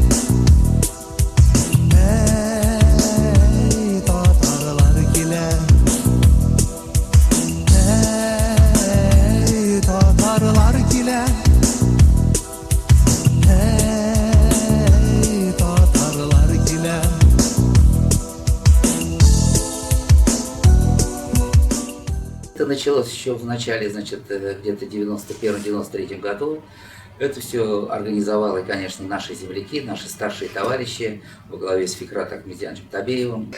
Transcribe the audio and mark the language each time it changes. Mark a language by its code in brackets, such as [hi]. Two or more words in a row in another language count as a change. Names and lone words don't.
[tt] Ey Tatarlar gile Ey Tatarlar gile Ey Tatarlar gile [ru] Это началось еще в начале, значит, где-то 91-93 году. Это все организовали, конечно, наши земляки, наши старшие товарищи во главе с Фикратом Ахмедьяновичем Табеевым.